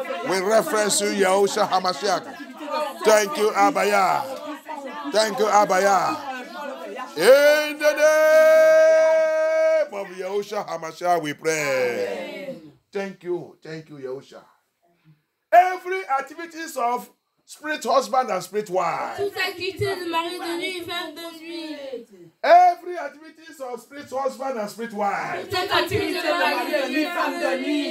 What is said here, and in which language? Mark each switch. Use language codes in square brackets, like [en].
[en] We reference you, Yahusha Hamashiach. Thank you, Abaya. Thank you, Abaya. In the name of Yahusha Hamashiach, we pray. Thank you, Yahusha. Every activities of spirit husband and spirit wife. [fr] Toute activité de mari de nuit et femme de nuit. [en] Every activities of spirit husband and spirit wife. [fr] Toute activité de mari de nuit, femme de nuit.